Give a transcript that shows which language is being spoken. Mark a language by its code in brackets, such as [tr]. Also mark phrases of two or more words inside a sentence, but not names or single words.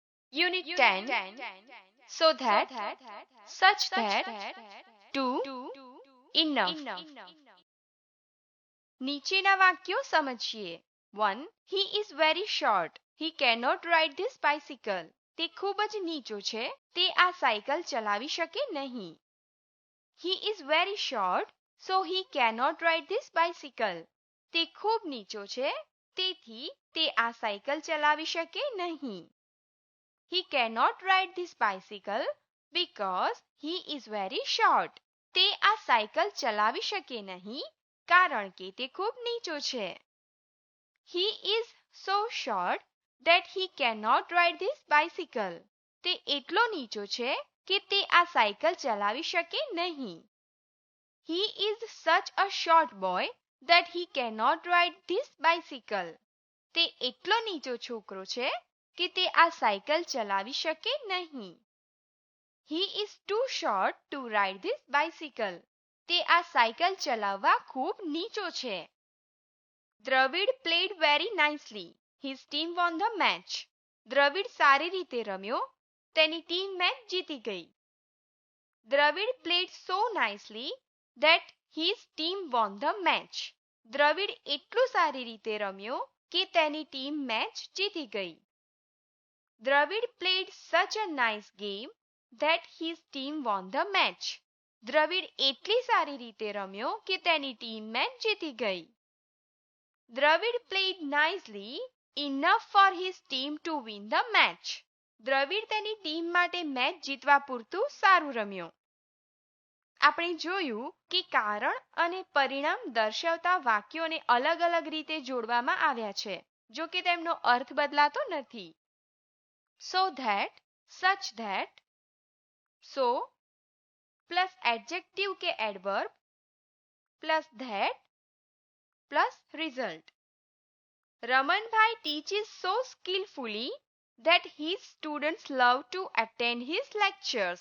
[en] Unit 10. So that, such that, to, enough. [gu] નીચેના વાક્યો સમજીએ. 1. [en] He is very short. He cannot ride this bicycle. [gu] તે ખૂબ જ નીચો છે. તે આ સાયકલ ચલાવી શકે નહીં. [en] He is very short, so he cannot ride this bicycle. [gu] તે ખૂબ નીચો છે. તેથી તે આ સાયકલ ચલાવી શકે નહીં. [en] He cannot ride this bicycle because he is very short. [gu] તે આ સાયકલ ચલાવી શકે નહીં કારણ કે તે ખૂબ નીચો છે. [en] He is so short that he cannot ride this bicycle. [gu] તે એટલો નીચો છે કે તે આ સાયકલ ચલાવી શકે નહીં. [en] He is such a short boy that he cannot ride this bicycle. [gu] તે એટલો નીચો છોકરો છે કે તે આ સાયકલ ચલાવી શકે નહીં. [en] He is too short to ride this bicycle. [gu] તે આ સાયકલ ચલાવવા ખૂબ નીચો છે. [en] Dravid played very nicely. His team won the match. [gu] દ્રવિડ સારી રીતે રમ્યો. તેની ટીમ મેચ જીતી ગઈ. [en] Dravid played so nicely that his team won the match. [gu] દ્રવિડ એટલું સારી રીતે રમ્યો કે તેની ટીમ મેચ જીતી ગઈ. [en] Dravid played such a nice game that his team won the match. [gu] દ્રવિડ એટલી સારી રીતે રમ્યો કે તેની ટીમ મેચ જીતી ગઈ. [en] Dravid played nicely enough for his team to win the match. [gu] દ્રવિડ તેની ટીમ માટે મેચ જીતવા પૂરતું સારું રમ્યો. આપણે જોયું કે કારણ અને પરિણામ દર્શાવતા વાક્યોને અલગ અલગ રીતે જોડવામાં આવ્યા છે, જો કે તેમનો અર્થ બદલાતો નથી. [en] So that, such that, so plus adjective કે adverb plus that plus result. Ramanbhai teaches so skillfully that his students love to attend his lectures.